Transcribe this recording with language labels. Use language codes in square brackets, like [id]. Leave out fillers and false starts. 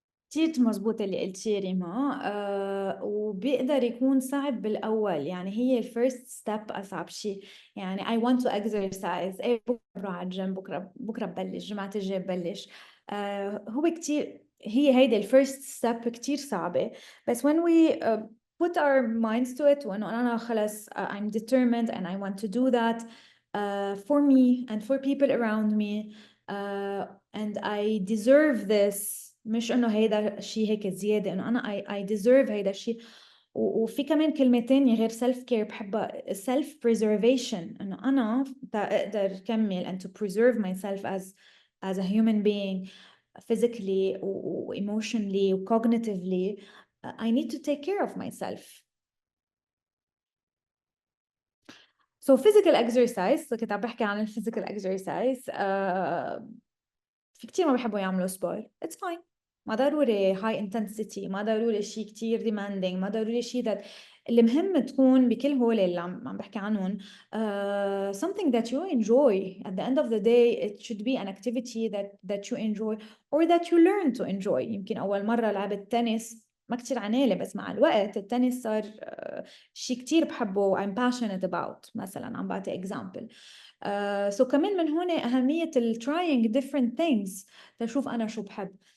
[ar] كتير مزبوط اللي قلتيه ريما. وبيقدر يكون صعب بالأول، يعني هي الفيرست ستيب أصعب شيء. يعني [en] I want to exercise، [ar] بكرة بروح على الجيم، بكرة ببلش، جمعة الجاي ببلش. هو كتير هيدي الفيرست ستيب كتير صعبة. بس [en] when we put our minds to it [ar] وإنه أنا خلص [en] I'm determined and I want to do that for me and for people around me and I deserve this. [ar] مش انه هيدا الشيء هيك زياده، انه انا [en] I deserve [ar] هيدا الشيء. وفي كمان كلمه تانية غير [en] self care [ar] بحبها، [en] self preservation، [ar] انه انا اقدر كمل [en] and to preserve myself as a human being physically [ar] و [en] emotionally [ar] و [en] cognitively. I need to take care of myself. So physical exercise، [ar] كنت عم بحكي عن [en] physical exercise. [ar] في كتير ما بيحبوا يعملوا سبور. [en] It's fine. [ar] ما ضروري [en] high intensity، [ar] ما ضروري شيء كتير demanding، ما ضروري شيء that المهم تكون بكل هول اللي عم بحكي عنهم [en] something that you enjoy. At the end of the day it should be an activity that you enjoy or that you learn to enjoy. [ar] يمكن أول مرة لعبت تنس ما كتير عنالي، بس مع الوقت التنس صار شيء كتير بحبه [en] I'm passionate about. [ar] مثلا عم بعطي example. So كمان من هون أهمية [en] trying different things [ar] تشوف أنا شو بحب.